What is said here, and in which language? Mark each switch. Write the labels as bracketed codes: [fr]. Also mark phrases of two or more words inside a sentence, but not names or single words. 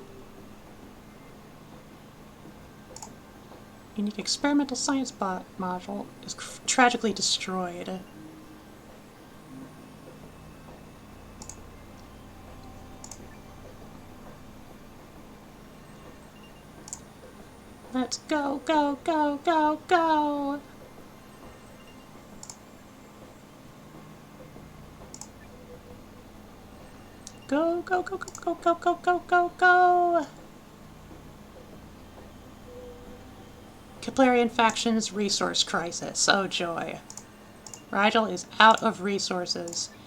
[en] Unique experimental science module is tragically destroyed. Let's go, go, go, go, go! Go, go, go, go, go, go, go, go, go! Keplerian factions resource crisis. Oh joy. Rigel is out of resources.